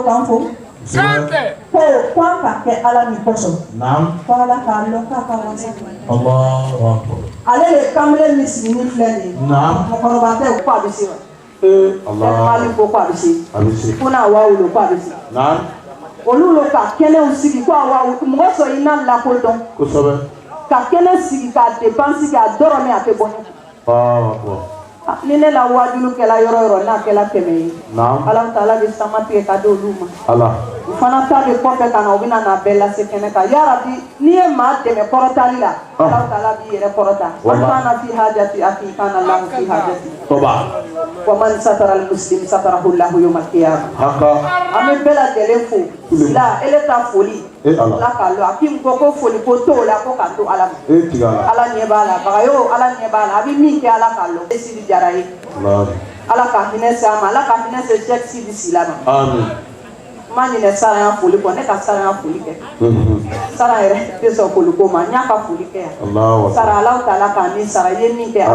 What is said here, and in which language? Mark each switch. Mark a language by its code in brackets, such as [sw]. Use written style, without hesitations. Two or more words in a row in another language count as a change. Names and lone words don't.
[bm] k'an fo ko an ka kɛ Ala ni kosɔn ko Ala k'a lɔn k'a ka wasa ale de kamalen min sigi ni filɛ nin ye mɔgɔkɔrɔba tɛ ko a bɛ se wa Mali ko a bɛ se ko n'a wa wolo ko a bɛ se olu lo ka kɛnɛw sigi ko awɔ mɔgɔ sɔrɔ i n'a lakodɔn ka kɛnɛ sigi ka dépense kɛ a dɔrɔmɛ a tɛ bɔ ni ne la wajulu kɛla yɔrɔ yɔrɔ n'a kɛla 100 ye [ar] الله تعالى [bm] bɛ sama tigɛ ka di olu ma u fana ta bɛ kɔfɛ ka na u bɛna n'a bɛɛ lase kɛnɛ kan [ar] يا رب [bm] n'i ye maa dɛmɛ kɔrɔtali la [ar] الله تعالى [bm] b'i yɛrɛ kɔrɔta [ar] وكان في حاجة أخي كان له في حاجة ومن ستر المسلم ستره الله يوم القيامة [bm] an bɛ bɛɛ lajɛlen fo la ele ta foli ala ka lo akim ko foli ko to la ko ka to ala ala ɲɛ b'a la bagayo ala ɲɛ b'a la a bɛ min kɛ ala ka lo Sidi Jara ye ala ka hinɛ se a ma ala ka hinɛ se Cheikh Sidi Sila ma amin ma ɲinɛ Sara ya foli kɔ ne ka Sara ya foli kɛ Sara yɛrɛ tɛ sɔn foli ko ma n y'a ka foli kɛ yan Sara [ar] الله تعالى [bm] k'a ni sara ye min kɛ